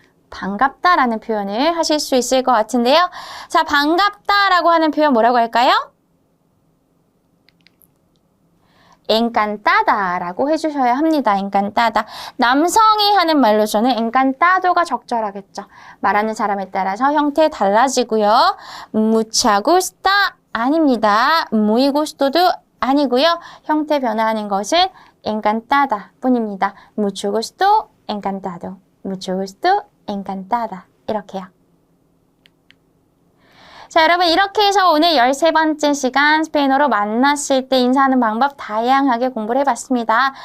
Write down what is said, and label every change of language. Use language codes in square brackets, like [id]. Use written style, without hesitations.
[ko] 반갑다라는 표현을 하실 수 있을 것 같은데요. 자, 반갑다라고 하는 표현 뭐라고 할까요? encantada라고 해주셔야 합니다. [es] encantada. [ko] 남성이 하는 말로 저는 encantado가 적절하겠죠. 말하는 사람에 따라서 형태 달라지고요. [es] mucho gusto [ko] 아닙니다. [es] muy gusto [ko] 도 아니고요. 형태 변화하는 것은 encantada 뿐입니다. [es] mucho gusto, encantado. mucho gusto, encantada. [ko] 이렇게요. 자, 여러분 이렇게 해서 오늘 13번째 시간 스페인어로 만났을 때 인사하는 방법 다양하게 공부를 해봤습니다.